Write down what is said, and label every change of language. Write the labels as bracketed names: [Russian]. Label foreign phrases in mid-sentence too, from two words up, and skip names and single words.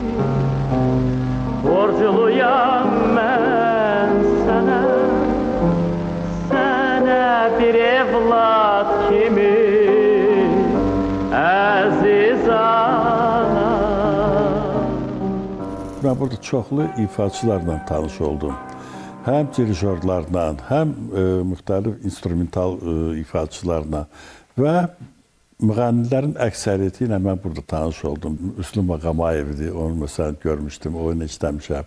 [Turkish] Borculuyam ben sana, sana bir evlat kimi, aziz ana. [Azerbaijani] Ben burada çoxlu ifaçılarla tanış oldum. Həm dirijorlarla, həm müxtəlif instrumental ifaçılarla və müğənnilərin əksəriyyəti ilə mən burada tanış oldum. Üslüm Ağamayev'di, onu məsələn görmüşdüm, oyunu işləmişəm.